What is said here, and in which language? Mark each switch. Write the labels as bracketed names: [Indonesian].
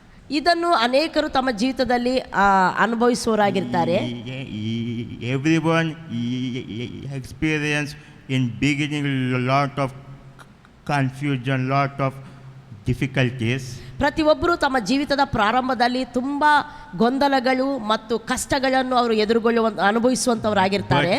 [Kannada] ಇದನ್ನು ಅನೇಕರು ತಮ್ಮ ಜೀವಿತದಲ್ಲಿ ಅನುಭವಿಸುವವರಾಗಿರ್ತಾರೆ. [English] Everyone experience in beginning lot of confusion, lot of difficulties. [Kannada] ಪ್ರತಿಯೊಬ್ಬರು ತಮ್ಮ ಜೀವಿತದ ಪ್ರಾರಂಭದಲ್ಲಿ ತುಂಬ ಗೊಂದಲಗಳು ಮತ್ತು ಕಷ್ಟಗಳನ್ನು ಅವರು ಅನುಭವಿಸುವಂಥವರಾಗಿರ್ತಾರೆ.